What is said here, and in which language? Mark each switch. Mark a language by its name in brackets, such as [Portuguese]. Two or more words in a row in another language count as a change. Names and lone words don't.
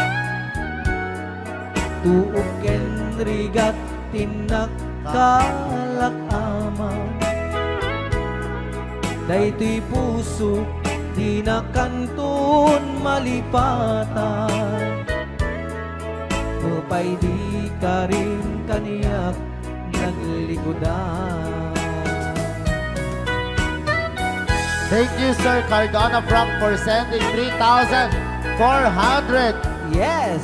[Iloko] Tuok ken rigat, tinakkalak amaw. Daytoy puso, di na kanton malipatan. Upay di ka rin kaniyak naglikodan. [English] Thank you, Sir Cardona Frank, for sending 3,400 Yes!